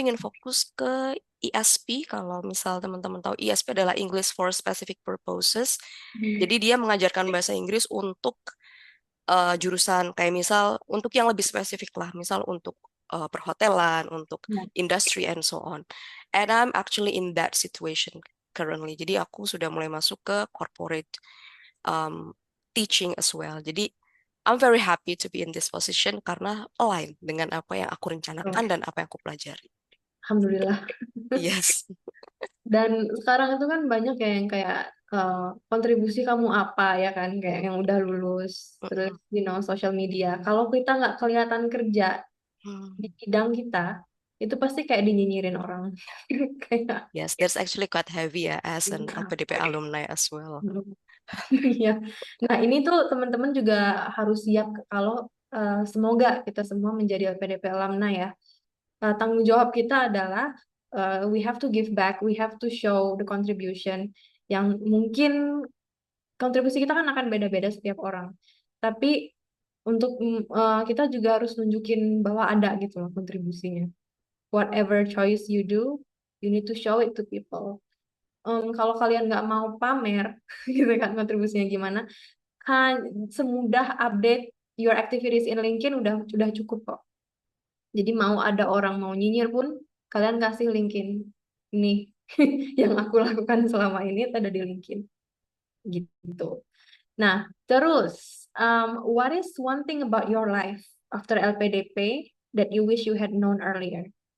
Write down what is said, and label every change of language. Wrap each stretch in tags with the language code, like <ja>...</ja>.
<id>aku ingin fokus ke ESP. Kalau misal teman-teman tahu, ESP adalah English for Specific Purposes. Jadi dia mengajarkan bahasa Inggris untuk jurusan kayak misal untuk yang lebih spesifik lah, misal untuk perhotelan, untuk Hmm.</id> <en>industry and so on. And I'm actually in that situation currently.</en> <id>Jadi aku sudah mulai masuk ke corporate um,</id> <en>teaching as well.</en> <id>Jadi</id> <en>I'm very happy to be in this position</en> <id>karena align dengan apa yang aku rencanakan dan apa yang aku pelajari. Alhamdulillah.</id> <en>Yes.</en> <id>Dan sekarang itu kan banyak ya yang kayak eh, kontribusi kamu apa ya kan, kayak yang udah lulus, terus Mm-mm. social media. Kalau kita nggak kelihatan kerja di Hmm. bidang kita, itu pasti kayak dinyinyirin orang. Kayak,</id> <en>Yes, that's actually quite heavy ya as an LPDP alumni as well.</en> <id>iya. Nah, ini tuh teman-teman juga harus siap kalau semoga kita semua menjadi LPDP alumni ya. Tanggung jawab kita adalah</id> <en>we have to give back, we have to show the contribution</en> <id>yang mungkin kontribusi kita kan akan beda-beda setiap orang. Tapi untuk kita juga harus nunjukin bahwa ada gitu loh kontribusinya.</id> <en>Whatever choice you do, you need to show it to people.</en> <id>Kalau kalian nggak mau pamer, gitu kan kontribusinya gimana, kan semudah</id> <en>update your activities in LinkedIn</en> <id>udah cukup kok. Jadi mau ada orang mau nyinyir pun kalian kasih LinkedIn nih yang aku lakukan selama ini itu ada di LinkedIn gitu.</id> <en>Nah, terus what is one thing about your life after LPDP that you wish you had known earlier?</en>